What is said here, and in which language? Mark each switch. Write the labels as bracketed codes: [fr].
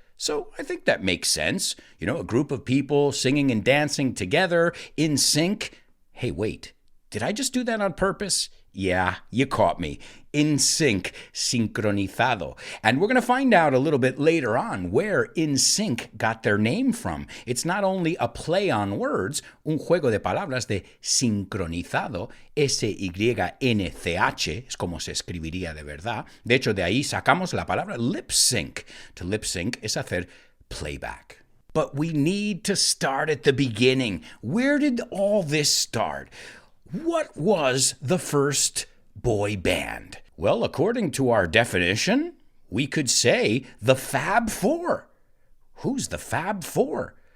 [en] So I think that makes sense. You know, a group of people singing and dancing together in sync. Hey, wait, did I just do that on purpose? Yeah, you caught me. In sync, sincronizado. And we're going to find out a little bit later on where In Sync got their name from. It's not only a play on words, [es] un juego de palabras de sincronizado, S-Y-N-C-H, es como se escribiría de verdad. De hecho, de ahí sacamos la palabra lip sync. [en] To lip sync [es] es hacer playback. [en] But we need to start at the beginning. Where did all this start? What was the first boy band? Well, according to our definition, we could say the Fab Four. Who's the Fab Four?